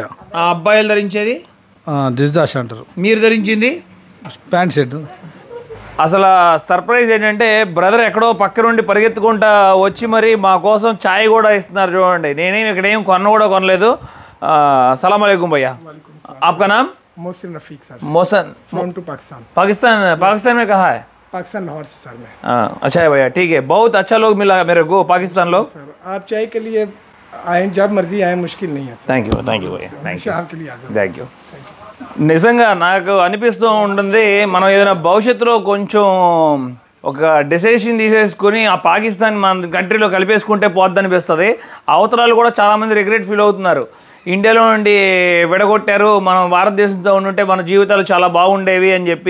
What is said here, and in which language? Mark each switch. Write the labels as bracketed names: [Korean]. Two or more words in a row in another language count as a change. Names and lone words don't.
[Telugu] ఆ అబ్బాయిలు ధరించేది దిస్దాష్ అంటారు. మీరు ధరించింది ప్యాంట్ షర్ట్. అసలు సర్ప్రైజ్ ఏంటంటే బ్రదర్ ఎక్కడో పక్క నుండి పరిగెత్తుకుంటా వచ్చి మరి మా కోసం ఛాయ్ కూడా ఇస్తున్నారు చూడండి. నేనేం ఇక్కడ ఏం కొనలేదు. [Arabic] سلام عليكم [Telugu] భయ్యా, [Hindi] आपका नाम? मोहसिन रफीक सर. मोहसिन [English] from to Pakistan. [Hindi] पाकिस्तान में कहाँ है? पाकिस्तान लाहौर से सर में. अच्छा है भैया, ठीक है. बहुत अच्छा लोग मिला मेरे को, पाकिस्तान लोग. सर आप चाय के लिए आए, जब मर्जी आए, मुश्किल नहीं है. [English] thank you భయ్యా, [Hindi] आपके लिए [English] thank you. [Telugu] నిజంగా నాకు అనిపిస్తూ ఉంటుంది, మనం ఏదైనా భవిష్యత్తులో కొంచెం ఒక డెసిషన్ తీసేసుకుని ఆ పాకిస్తాన్ మన కంట్రీలో కలిపేసుకుంటే పోద్ది అనిపిస్తుంది. అవతరాలు కూడా చాలామంది [English] regret feel [Telugu] అవుతున్నారు. ఇండియాలో నుండి విడగొట్టారు, మనం భారతదేశంతో ఉంటే మన జీవితాలు చాలా బాగుండేవి అని చెప్పి.